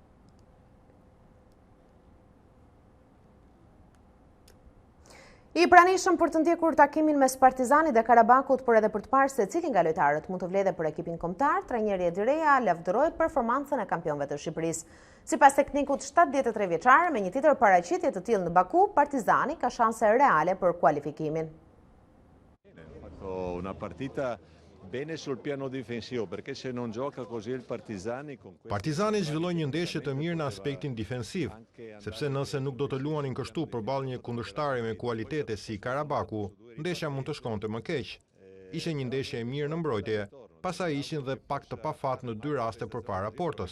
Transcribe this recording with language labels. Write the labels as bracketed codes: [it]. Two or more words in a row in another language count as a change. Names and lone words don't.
[sq] I pranishëm për të ndjekur takimin mes Partizanit dhe Karabakut, por edhe për të parë se cili nga lojtarët mund të vledhe për ekipin kombëtar, trajneri Edireja lavdëroi performancën e kampionëve të Shqipërisë. Sipas teknikut 73 vjeçar, me një tjetër paraqitje të tillë në Baku, Partizani ka shanse reale për kualifikimin. [it] Una partita bene sul piano difensivo, perché se non gioca così il Partizani con [sq] Partizani zhvilloi një ndeshje të mirë në aspektin defensiv, sepse nëse nuk do të luanin kështu përballë një kundërshtari me kualitete si Karabaku, ndeshja mund të shkonte më keq. Ishte një ndeshje e mirë në mbrojtje, pastaj ishin dhe pak të pafat në 2 raste përpara portës.